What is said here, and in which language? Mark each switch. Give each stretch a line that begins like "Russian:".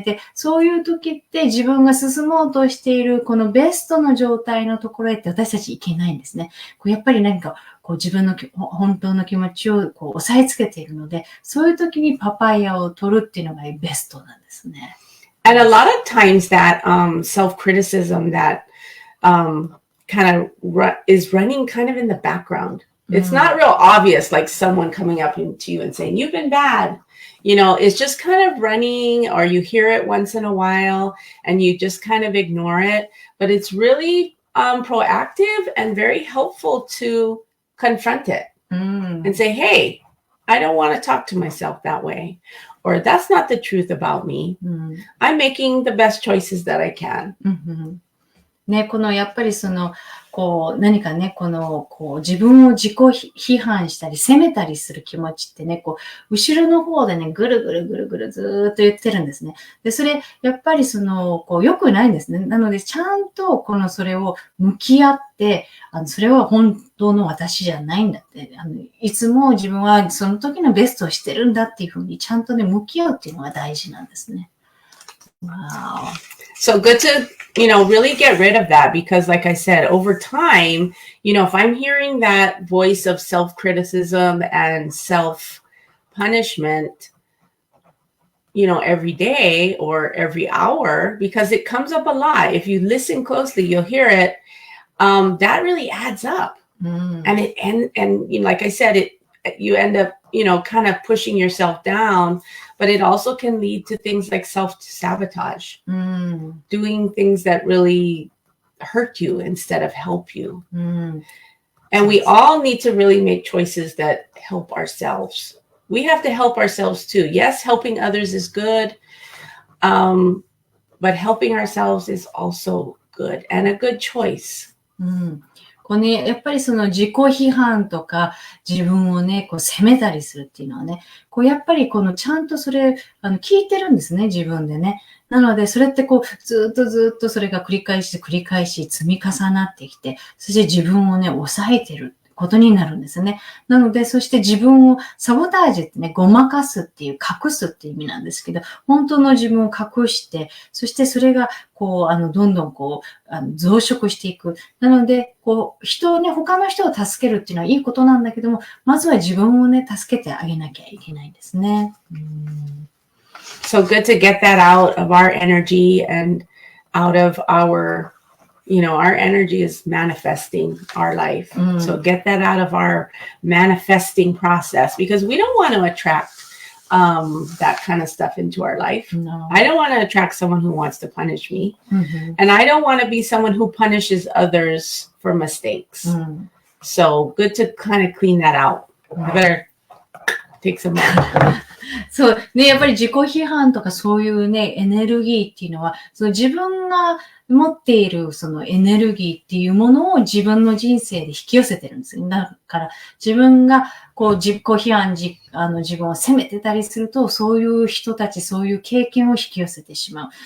Japanese: で、そういうときって自分が進もうとしている、このベストの状態のところへって私たちいけないんですね。やっぱり何か、自分の本当の気持ちを抑えつけているので、そういうときにパパイヤを取るっていうのがベストなんですね。
English: And a lot of times that self-criticism that kind of is running kind of in the background. It's not real obvious, like someone coming up to you and saying, you've been bad. It's just kind of running, or you hear it once in a while and you just kind of ignore it. But it's really proactive and very helpful to confront it and say, hey, I don't want to talk to myself that way. Or that's not the truth about me. I'm making the best choices that I can.
Japanese: ね、やっぱり何かね、自分を自己批判したり、責めたりする気持ちってね、後ろの方でね、ぐるぐるぐるぐるずーっと言ってるんですね。で、それ、やっぱり良くないんですね。なので、ちゃんと、それを向き合って、それは本当の私じゃないんだって、いつも自分はその時のベストをしてるんだっていうふうに、ちゃんとね、向き合うっていうのが大事なんですね。
English: Wow. So good to, really get rid of that, because like I said, over time, if I'm hearing that voice of self-criticism and self-punishment, every day or every hour, because it comes up a lot. If you listen closely, you'll hear it. That really adds up. And like I said, you end up, kind of pushing yourself down, but it also can lead to things like self-sabotage, doing things that really hurt you instead of help you. And we all need to really make choices that help ourselves. We have to help ourselves too. Yes, helping others is good, but helping ourselves is also good and a good choice.
Japanese: やっぱり自己批判とか自分をね、責めたりするっていうのはね、やっぱりちゃんとそれ、聞いてるんですね、自分でね。なので、それってずっとそれが繰り返し積み重なってきて、そして自分をね、抑えてることになるんですね。なので、そして自分をサボタージュってね、ごまかすっていう、隠すっていう意味なんですけど、本当の自分を隠して、そしてそれが、どんどん増殖していく。なので、人をね、他の人を助けるっていうのはいいことなんだけども、まずは自分をね、助けてあげなきゃいけないんですね。
English: So good to get that out of our energy and out of our, our energy is manifesting our life. So get that out of our manifesting process, because we don't want to attract that kind of stuff into our life. No. I don't want to attract someone who wants to punish me. And I don't want to be someone who punishes others for mistakes. So good to kind of clean that out. I better take some more.
Japanese: そうね、やっぱり自己批判とかそういうね、エネルギーっていうのは、自分が持っているそのエネルギーっていうものを自分の人生で引き寄せてるんですよ。だから自分が自己批判、自分を責めてたりすると、そういう人たち、そういう経験を引き寄せてしまう。